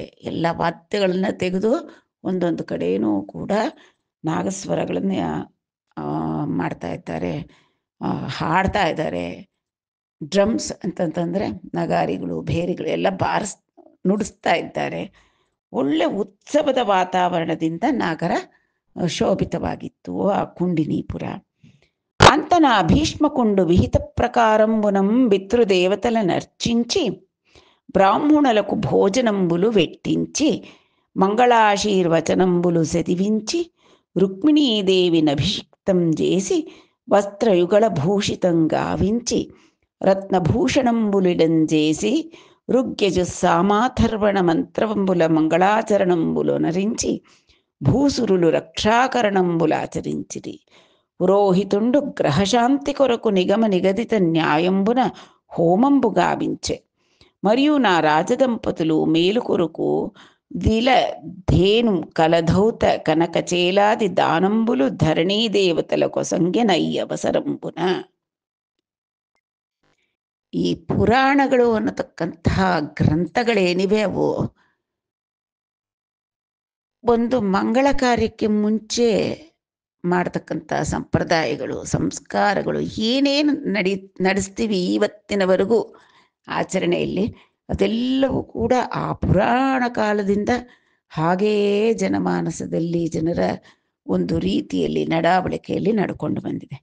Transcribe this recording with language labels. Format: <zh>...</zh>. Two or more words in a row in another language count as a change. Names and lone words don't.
<kn>ಎಲ್ಲ ವಾದ್ಯಗಳನ್ನ ತೆಗೆದು ಒಂದೊಂದು ಕಡೆಯೂ ಕೂಡ ನಾಗಸ್ವರಗಳನ್ನು ಮಾಡ್ತಾ ಇದ್ದಾರೆ, ಹಾಡ್ತಾ ಇದ್ದಾರೆ. ಡ್ರಮ್ಸ್ ಅಂತಂತಂದರೆ ನಗಾರಿಗಳು, ಭೇರಿಗಳು ಎಲ್ಲ ನುಡಿಸ್ತಾ ಇದ್ದಾರೆ. ಒಳ್ಳೆ ಉತ್ಸವದ ವಾತಾವರಣದಿಂದ ನಗರ ಶೋಭಿತವಾಗಿತ್ತು ಆ ಕುಂಡಿನೀಪುರ.</kn> <te>అంతన భీష్మకుండు విహిత ప్రకారంబునం పితృదేవతల నర్చించి బ్రాహ్మణులకు భోజనంబులు వెట్టించి మంగళాశీర్వచనంబులు చదివించి రుక్మిణీదేవిని అభిషిక్తం చేసి వస్త్రయుగళ భూషితం గావించి రత్నభూషణంబులిడం చేసి ఋగ్యజు సామాథర్వణ మంత్రంబుల మంగళాచరణంబులు నరించి భూసురులు రక్షాకరణంబులాచరించిరి. పురోహితుండు గ్రహశాంతి కొరకు నిగమ నిగదిత న్యాయంబున హోమంబు గావించె. మరియు నా రాజదంపతులు మేలు కొరకు దిల ధేను కలధౌత కనకచేలాది దానంబులు ధరణీ దేవతల కొసంగె నయ్యవసరంబున.</te> <kn>ಈ ಪುರಾಣಗಳು ಅನ್ನತಕ್ಕಂತಹ ಗ್ರಂಥಗಳೇನಿವೆ ಅವು ಒಂದು ಮಂಗಳ ಕಾರ್ಯಕ್ಕೆ ಮುಂಚೆ ಮಾಡತಕ್ಕಂಥ ಸಂಪ್ರದಾಯಗಳು, ಸಂಸ್ಕಾರಗಳು ಏನೇನು ನಡೆಸ್ತೀವಿ ಇವತ್ತಿನವರೆಗೂ ಆಚರಣೆಯಲ್ಲಿ, ಅದೆಲ್ಲವೂ ಕೂಡ ಆ ಪುರಾಣ ಕಾಲದಿಂದ ಹಾಗೆಯೇ ಜನಮಾನಸದಲ್ಲಿ ಜನರ ಒಂದು ರೀತಿಯಲ್ಲಿ ನಡಾವಳಿಕೆಯಲ್ಲಿ ನಡ್ಕೊಂಡು ಬಂದಿದೆ.</kn>